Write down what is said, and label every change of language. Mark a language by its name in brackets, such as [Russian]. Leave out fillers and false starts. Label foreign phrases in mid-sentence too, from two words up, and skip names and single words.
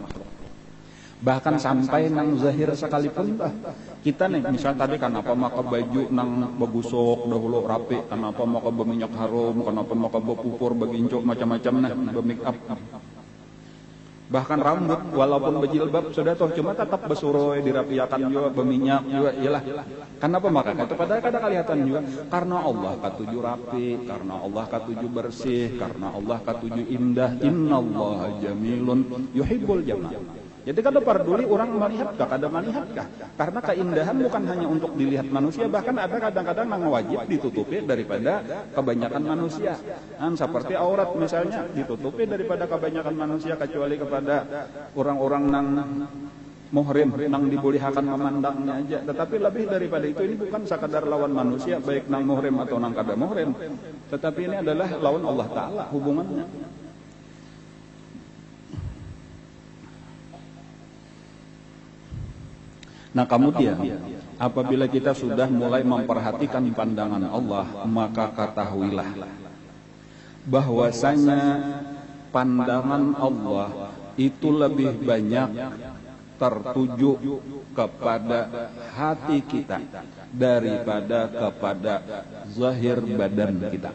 [Banjar] Bahkan sampai nang zahir sekalipun kita nih misal tadi kenapa maka baju nang bagusok dahulu rapi, kenapa maka berminyak harum, kenapa maka berpupur begincuk macam-macam nah bermake up. Bahkan rambut walaupun berjilbab sudah toh cuma tetap besuroi dirapiakan juga berminyak juga iyalah. Kenapa maka itu padahal kada kelihatan juga karena Allah katuju rapi, karena Allah katuju bersih, karena Allah katuju indah. [Arabic] إن الله جميل يحب الجمال. [Banjar] Jadi kada peduli orang melihatkah, kada melihatkah. [Indonesian] Karena keindahan bukan hanya untuk dilihat manusia, bahkan ada kadang-kadang yang wajib ditutupi daripada kebanyakan manusia. [Banjar] Seperti aurat misalnya ditutupi daripada kebanyakan manusia kecuali kepada orang-orang nang muhrim, nang dibolehkan memandangnya aja. Tetapi lebih daripada itu ini bukan sekadar lawan manusia, baik nang muhrim atau nang kada muhrim. Tetapi ini adalah lawan Allah Ta'ala hubungannya. [Indonesian] Nah kemudian apabila kita sudah mulai memperhatikan pandangan Allah, maka ketahuilah bahwasanya pandangan Allah itu lebih banyak tertuju kepada hati kita daripada kepada zahir badan kita.